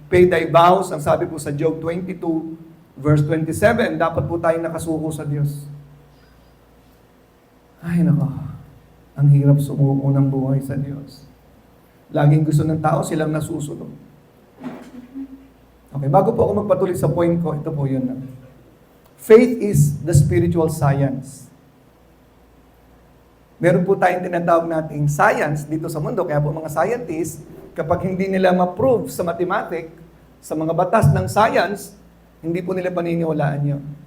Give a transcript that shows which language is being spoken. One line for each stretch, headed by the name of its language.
English: Pay thy vows,
Filipino: ang sabi po sa Job 22, verse 27, dapat po tayong nakasuko sa Diyos. Ay nako, ang hirap sumuko ng buhay sa Diyos. Laging gusto ng tao silang nasusunod. Okay, bago po ako magpatuloy sa point ko, ito po yun.
English: Faith is the spiritual science.
Filipino: Meron po tayong tinatawag nating science dito sa mundo, kaya po mga scientists, kapag hindi nila ma-prove sa mathematics, sa mga batas ng science, hindi po nila paniniwalaan yun.